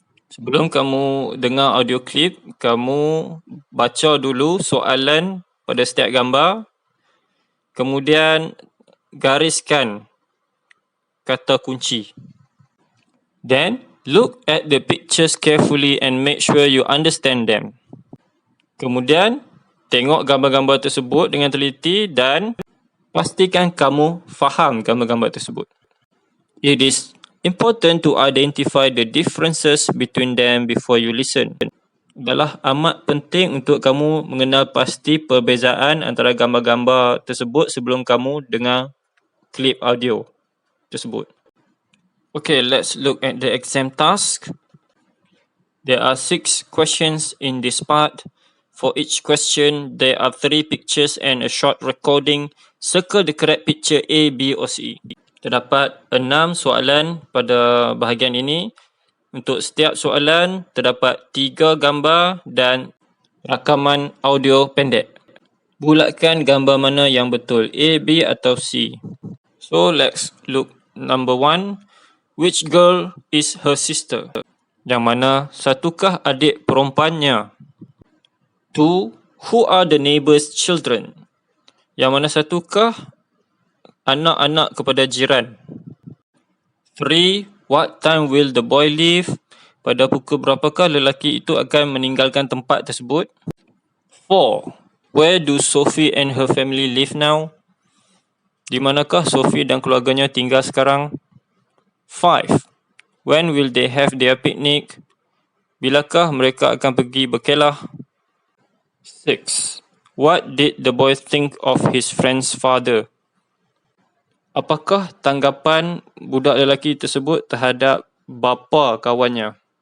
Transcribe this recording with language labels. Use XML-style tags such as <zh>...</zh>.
<ms>Sebelum kamu dengar audio clip, kamu baca dulu soalan pada setiap gambar, kemudian gariskan kata kunci.</ms> <en>Then, look at the pictures carefully and make sure you understand them.</en> <ms>Kemudian, tengok gambar-gambar tersebut dengan teliti dan pastikan kamu faham gambar-gambar tersebut.</ms> <en>It is important to identify the differences between them before you listen.</en> <ms>Adalah amat penting untuk kamu mengenal pasti perbezaan antara gambar-gambar tersebut sebelum kamu dengar klip audio tersebut.</ms> <en>Okay, let's look at the exam task. There are 6 questions in this part. For each question, there are 3 pictures and a short recording. Circle the correct picture A, B or C.</en> <ms>Terdapat 6 soalan pada bahagian ini. Untuk setiap soalan, terdapat 3 gambar dan rakaman audio pendek. Bulatkan gambar mana yang betul, A, B atau C.</ms> <en>So, let's look number 1. Which girl is her sister?</en> <ms>Yang mana satukah adik perempuannya?</ms> <en>2. Who are the neighbor's children?</en> <ms>Yang mana satukah anak-anak kepada jiran? 3.</ms> <en>What time will the boy leave?</en> <ms>Pada pukul berapakah lelaki itu akan meninggalkan tempat tersebut? 4.</ms> <en>Where do Sophie and her family live now?</en> <ms>Di manakah Sophie dan keluarganya tinggal sekarang?</ms> <en>5. When will they have their picnic?</en> <ms>Bilakah mereka akan pergi berkelah?</ms> <en>6. What did the boy think of his friend's father?</en> <ms>Apakah tanggapan budak lelaki tersebut terhadap bapa kawannya?</ms>